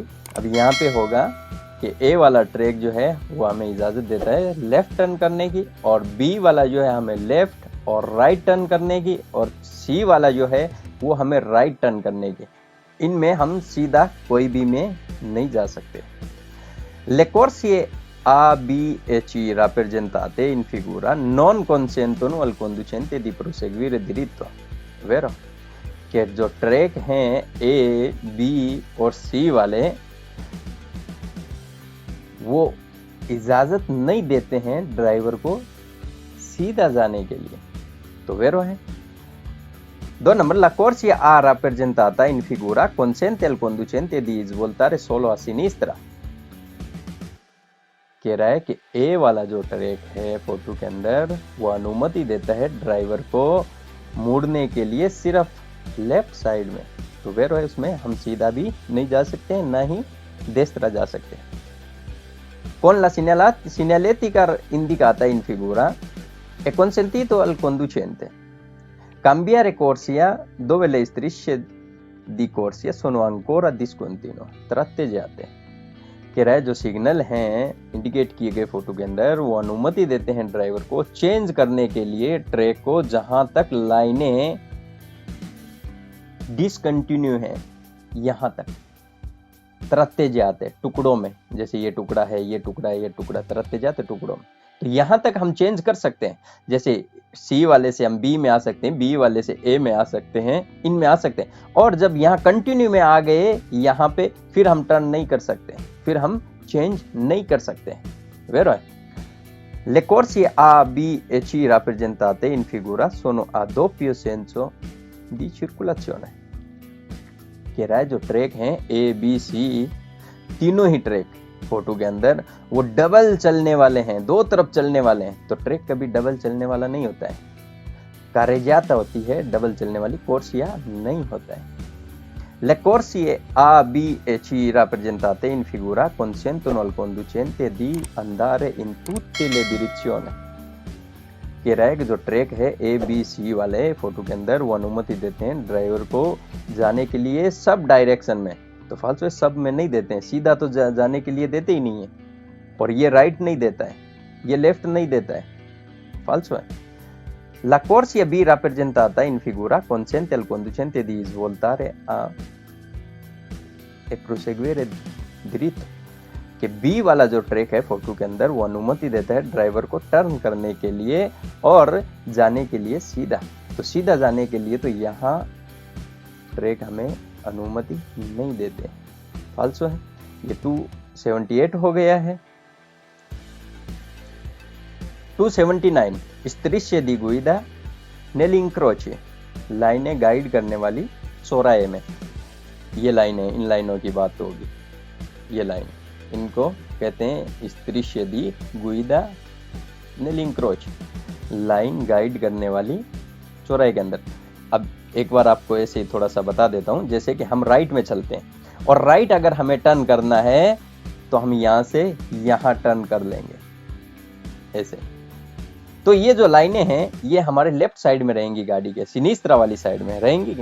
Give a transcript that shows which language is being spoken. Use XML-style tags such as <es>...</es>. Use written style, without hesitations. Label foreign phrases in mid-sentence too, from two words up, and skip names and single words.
<hi>अब यहाँ पे होगा कि ए वाला ट्रैक जो है वो हमें इजाजत देता है लेफ्ट टर्न करने की, और बी वाला जो है हमें लेफ्ट और</hi> <en>right turn</en> <hi>करने की, और सी वाला जो है वो हमें</hi> <en>right turn</en> <hi>करने की। इनमें हम सीधा कोई भी में नहीं जा सकते।</hi> <it>Le corsie A, B e C rappresentate in figura non consentono al conducente di proseguire diritto।</it> <hi>वेरो कि जो ट्रैक हैं ए, बी और सी वाले वो इजाजत नहीं देते हैं ड्राइवर को सीधा जाने के लिए। तो वेरो है।</hi> <it>2 नंबर La corsia A rappresentata in figura consente al conducente di svoltare solo a sinistra।</it> <hi>कह रहा है कि ए वाला जो ट्रैक है फोटो के अंदर वो अनुमति देता है ड्राइवर को मुड़ने के लिए सिर्फ</hi> <en>left side</en> <hi>में। तो वेरो है, उसमें हम सीधा भी नहीं जा सकते हैं, ना ही देस्त्रा जा सकते हैं।</hi> <it>con la segnaletica indicata in figura è consentito al conducente cambiare corsia dove le strisce di corsia sono ancora discontinue tratteggiate।</it> <hi>कह रहा है जो सिग्नल हैं इंडिकेट किए गए फोटो के अंदर वो अनुमति देते हैं ड्राइवर को चेंज करने के लिए ट्रैक को जहां तक लाइनें डिसकंटिन्यू हैं यहां तक तरते जाते टुकड़ों में, जैसे ये टुकड़ा है ये टुकड़ा है ये टुकड़ा तरते जाते टुकड़ों में, तो यहां तक हम चेंज कर सकते हैं। जैसे सी वाले से हम बी में आ सकते हैं, बी वाले से ए में आ सकते हैं, इनमें आ सकते हैं। और जब यहाँ कंटिन्यू में आ गए यहाँ पे फिर हम टर्न नहीं कर सकते, फिर हम चेंज नहीं कर सकते।</hi> <it>Vero è? Le corsie A, B e C rappresentate in figura sono a doppio senso di circolazione।</it> <hi>कह रहा है जो ट्रैक हैं ए बी सी तीनों ही ट्रैक फोटो के अंदर वो डबल चलने वाले हैं, दो तरफ चलने वाले हैं। तो ट्रैक कभी डबल चलने वाला नहीं होता है, carreggiata होती है डबल चलने वाली, corsia नहीं होता है।</hi> <it>Le corsie A, B e C rappresentate in figura consentono al conducente di andare in tutte le direzioni।</it> <hi>कह रहा है कि जो ट्रैक है ए बी सी वाले फोटो के अंदर वो अनुमति देते हैं ड्राइवर को जाने के लिए सब डायरेक्शन में। तो फालतू है सब में नहीं देते हैं, सीधा तो जाने के लिए देते ही नहीं है। और ये राइट नहीं देता है, ये लेफ्ट नहीं देता है, फालतू है।</hi> <it>La corsia B rappresentata in figura consente al conducente di svoltare e proseguire dritto।</it> <hi>कि बी वाला जो ट्रैक है फोटो के अंदर वो अनुमति देता है ड्राइवर को टर्न करने के लिए और जाने के लिए सीधा। तो सीधा जाने के लिए तो यहाँ ट्रैक हमें अनुमति नहीं देते, फालतू है। ये 278 हो गया है। 279</hi> <it>strisce di guida nell'incrocio,</it> <hi>लाइनें गाइड करने वाली चौराहे में। ये लाइनें, इन लाइनों की बात होगी, ये लाइन इनको कहते हैं</hi> <it>strisce di guida nell'incrocio,</it> <hi>लाइन गाइड करने वाली चौराहे के अंदर। अब एक बार आपको ऐसे ही थोड़ा सा बता देता हूँ। जैसे कि हम राइट में चलते हैं और राइट अगर हमें टर्न करना है तो हम यहाँ से यहाँ टर्न कर लेंगे ऐसे। तो ये जो लाइनें हैं ये हमारे</hi> <en>left side</en> <hi>में रहेंगी, गाड़ी के सिनिस्त्रा वाली साइड में रहेंगी।</hi>